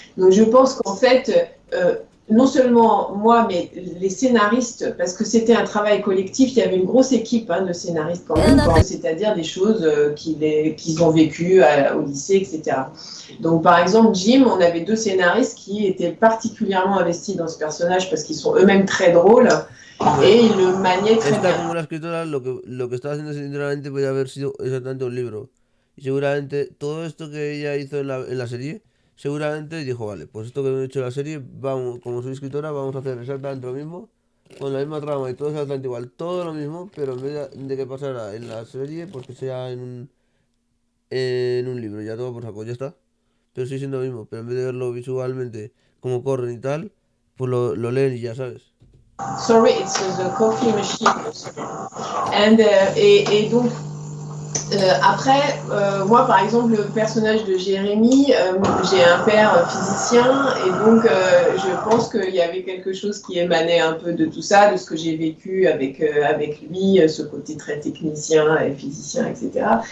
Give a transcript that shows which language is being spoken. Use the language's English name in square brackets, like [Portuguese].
[French] Donc je pense qu'en fait, non seulement moi, mais les scénaristes, parce que c'était un travail collectif, il y avait une grosse équipe de scénaristes quand même, c'est-à-dire des choses qu'ils ont vécues au lycée, etc. Donc par exemple, Jim, on avait 2 scénaristes qui étaient particulièrement investis dans ce personnage parce qu'ils sont eux-mêmes très drôles. Et il le maniait très [Spanish] Esta, [French] bien. [Spanish] como la escritora, lo que estaba haciendo sinceramente podría haber sido exactamente un libro. Y seguramente todo esto que ella hizo en la serie, seguramente dijo, vale, pues esto que hemos hecho en la serie, vamos, como soy escritora, vamos a hacer exactamente lo mismo, con la misma trama y todo exactamente igual, todo lo mismo, pero en vez de que pasara en la serie, pues que sea en un libro, ya todo por saco, ya está. Pero sigue siendo lo mismo, pero en vez de verlo visualmente, como corren y tal, pues lo leen y ya sabes. [English] Sorry, it's the coffee machine. [French] And, et donc, après, moi par exemple, le personnage de Jérémy, j'ai un père physicien, et donc je pense qu'il y avait quelque chose qui émanait un peu de tout ça, de ce que j'ai vécu avec lui, ce côté très technicien et physicien, etc.